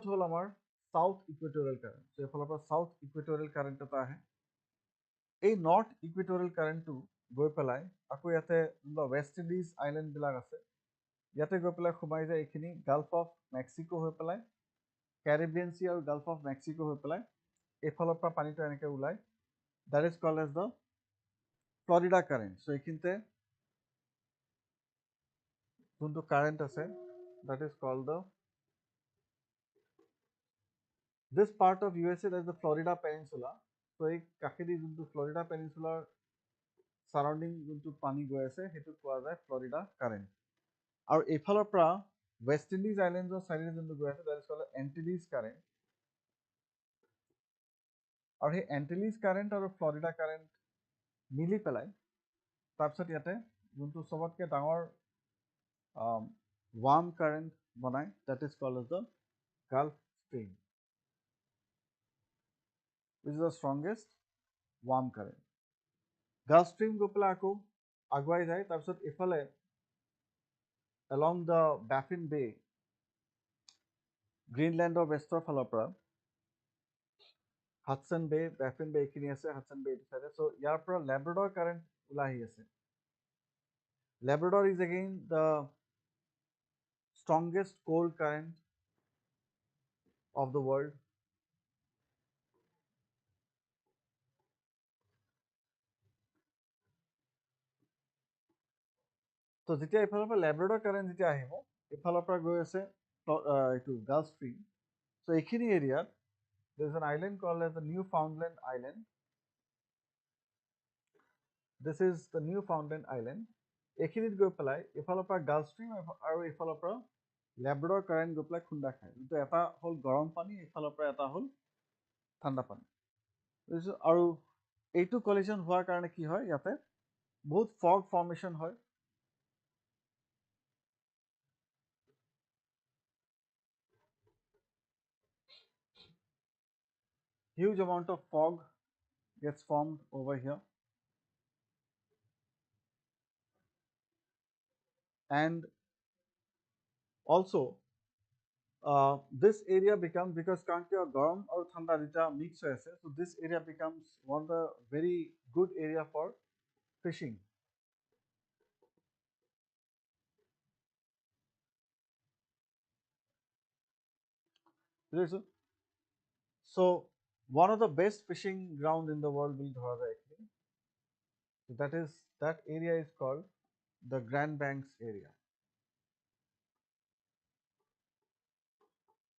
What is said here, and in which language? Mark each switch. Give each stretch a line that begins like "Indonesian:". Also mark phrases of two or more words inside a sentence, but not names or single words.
Assamese: হ'ল আমাৰ সাউথ ইকুৱেটৰিয়েল কাৰেণ্ট চ' এইফালৰ পৰা সাউথ ইকুৱেটৰিয়েল কাৰেণ্ট এটা আহে এই নৰ্থ ইকুৱেটৰিয়েল কাৰেণ্টটো গৈ পেলাই আকৌ ইয়াতে ৱেষ্ট ইণ্ডিজ আইলেণ্ডবিলাক আছে ইয়াতে গৈ পেলাই সোমাই যায় এইখিনি গাল্ফ অফ মেক্সিকো হৈ পেলাই কেৰিবিয়ান চি আৰু গাল্ফ অফ মেক্সিকো হৈ পেলাই এইফালৰ পৰা পানীটো এনেকৈ ওলায়
English: that is called as the
Assamese: ফ্লৰিডা কাৰেণ্ট চ' এইখিনিতে যোনটো কাৰেণ্ট আছে
English: that is called the this part of USA that is the Florida Peninsula so
Assamese: এই কাষেদি যোনটো ফ্লৰিডা পেনিনচুলাৰ সাৰাউণ্ডিং যোনটো পানী গৈ আছে সেইটো কোৱা যায় ফ্লৰিডা কাৰেণ্ট আৰু এইফালৰ পৰা ৱেষ্ট ইণ্ডিজ আইলেণ্ডৰ চাইডে যোনটো গৈ আছে
English: that is called
Assamese: এণ্টিলিজ কাৰেণ্ট আৰু সেই এণ্টিলিজ কাৰেণ্ট আৰু ফ্লৰিডা কাৰেণ্ট মিলি পেলাই তাৰপিছত ইয়াতে যোনটো চবতকৈ ডাঙৰ
English: warm current
Assamese: বনায়
English: that is called as the
Assamese: গাল্ফ ষ্ট্ৰীম
English: which is the strongest warm current.
Assamese: Gulf Stream গৈ পেলাই আকৌ আগুৱাই যায় তাৰপিছত এইফালে
English: along the Baffin Bay
Assamese: গ্ৰীণলেণ্ডৰ ৱেষ্টৰ ফালৰ পৰা হাডছন বে বেফিন বে এইখিনি আছে হাডছন বে এইটো চাইডে চ' ইয়াৰ পৰা লেব্ৰাডৰ কাৰেণ্ট ওলাই আহি আছে
English: Labrador is again the strongest cold current of the world
Assamese: তো যেতিয়া এইফালৰ পৰা লেব্ৰাডৰ কাৰেণ্ট যেতিয়া আহিব এইফালৰ পৰা গৈ আছে এইটো গাল্ফ ষ্ট্ৰীম চ' এইখিনি এৰিয়াত
English: there is an island called as the Newfoundland Island. This is the Newfoundland Island.
Assamese: এইখিনিত গৈ পেলাই এইফালৰ পৰা গাল্ফ ষ্ট্ৰীম আৰু এইফালৰ পৰা লেব্ৰাডৰ কাৰেণ্ট গৈ পেলাই খুন্দা খায় যোনটো এটা হ'ল গৰম পানী এইফালৰ পৰা এটা হ'ল ঠাণ্ডা পানী আৰু এইটো কলিজন হোৱাৰ কাৰণে কি হয় ইয়াতে বহুত
English: fog formation
Assamese: হয়
English: huge amount of fog gets formed over here and also this area becomes because
Assamese: কাৰণ কিয় গৰম আৰু ঠাণ্ডা দুটা মিক্স হৈ আছে
English: so this area becomes one of the very good area for fishing so one of the best fishing ground in the world will
Assamese: ধৰা যায়
English: actually so that area is called the Grand Banks area